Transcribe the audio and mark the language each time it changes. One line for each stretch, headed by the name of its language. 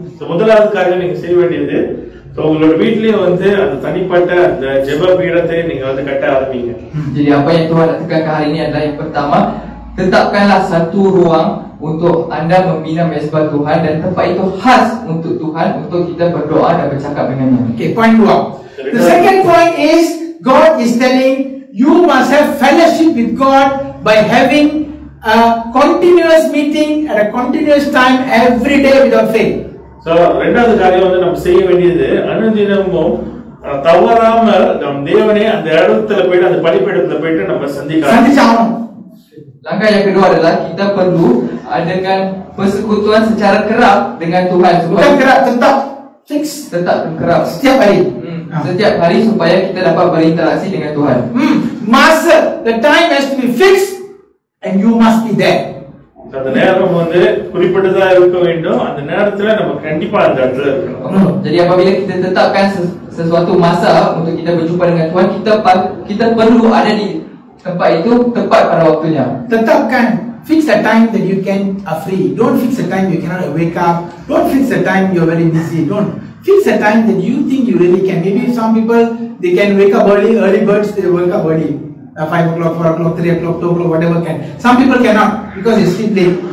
Tamil: முதலாவது காரியம் நீங்க செய்ய வேண்டியது, உங்களோட வீட்லயே வந்து அந்த தனிப்பட்ட அந்த ஜெப பீடத்தை நீங்க வந்து கட்ட ஆரம்பிங்க.
Malay: Jadi apa yang Tuhan nak tekankan hari ini adalah yang pertama, tetapkanlah satu ruang untuk anda membina mezbah Tuhan dan tempat itu khas untuk Tuhan, untuk kita berdoa dan bercakap dengannya.
English: Okay, point 2. The second point is God is telling you must have fellowship with God by having a continuous meeting at a continuous time every day without fail.
Tamil: So ரெண்டாவது காரியம் வந்து நம்ம செய்ய வேண்டியது, அனுதினமும் தவறாமல் நம் தேவனை அந்த இடத்துல போயிட்டு அந்த பலிபீடத்துல போயிட்டு நம்ம சந்திக்கணும்.
Malay: Langkah yang kedua adalah kita perlu adakan persekutuan secara kerap dengan Tuhan. Bukan kerap, tetap fix, tetap kerap setiap hari. Setiap hari supaya kita dapat berinteraksi dengan Tuhan.
English: Master, the time has to be fixed and you must be there.
Tamil: அந்த நேரம் வந்து குறிப்பிட்டதா இருக்க வேண்டும். அந்த நேரத்துல நம்ம கண்டிப்பா அந்த இடத்துல இருக்கணும்.
Malay: Jadi apabila kita tetapkan sesuatu masa untuk kita berjumpa dengan Tuhan, kita perlu ada di tempat itu tepat pada waktunya.
English: Tetapkan, fix the time that you can are free. Don't fix the time you cannot wake up. Don't fix the time you're very busy. Don't fix the time that you think you really can. Maybe some people they can wake up early birds they wake up early. 5 o'clock, 4 o'clock, 3 o'clock, 2 o'clock, whatever can. Some people cannot because they sleep late.